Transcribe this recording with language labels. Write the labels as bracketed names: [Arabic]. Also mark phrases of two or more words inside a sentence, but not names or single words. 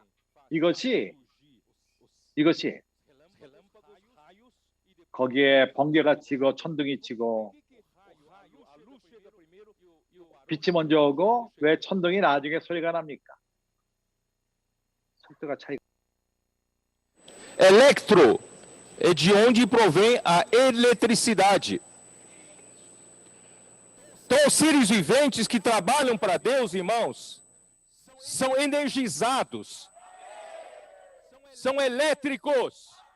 [Korean] 이것이 거기에 번개가 치고 천둥이 치고 빛이 먼저 오고 왜 천둥이 나중에 소리가 납니까? 속도가 차이가. [Portuguese] Electro é de onde provém a eletricidade. Então, os seres viventes que trabalham para Deus, irmãos, são energizados, são elétricos.